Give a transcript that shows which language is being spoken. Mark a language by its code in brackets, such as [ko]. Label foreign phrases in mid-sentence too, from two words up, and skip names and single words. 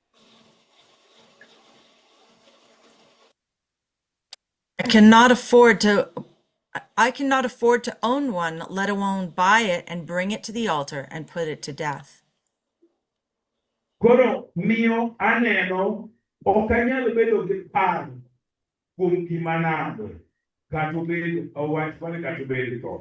[en] I cannot afford to own one, let alone buy it and bring it to the altar and put it to death. [luo] Koro miyo aneno ok anyal bedo gi paro kuom gima nade kata obed owach mane kata obed tho.